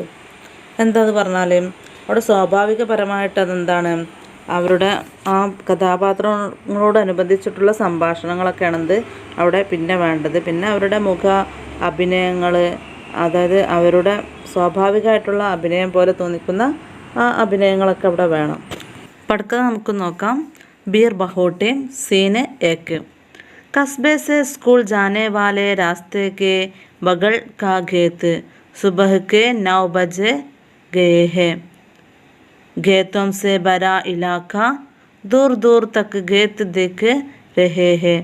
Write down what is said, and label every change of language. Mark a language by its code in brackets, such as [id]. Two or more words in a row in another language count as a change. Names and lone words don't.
[ml] എന്താന്ന് പറഞ്ഞാൽ അവിടെ സ്വാഭാവികപരമായിട്ട് അതെന്താണ്, അവരുടെ ആ കഥാപാത്രങ്ങളോടനുബന്ധിച്ചിട്ടുള്ള സംഭാഷണങ്ങളൊക്കെയാണെന്ത് അവിടെ പിന്നെ വേണ്ടത്. പിന്നെ അവരുടെ മുഖ അഭിനയങ്ങൾ, അതായത് അവരുടെ സ്വാഭാവികമായിട്ടുള്ള അഭിനയം പോലെ തോന്നിക്കുന്ന ആ അഭിനയങ്ങളൊക്കെ അവിടെ വേണം. പടുക്കഥ നമുക്ക് നോക്കാം. ബീർ ബഹോട്ടെ सीन 1. [hi] कस्बे से स्कूल जाने वाले रास्ते के बगल का खेत सुबह के 9 बजे गए हैं. खेतों से भरा इलाका, दूर दूर तक खेत दिख रहे हैं.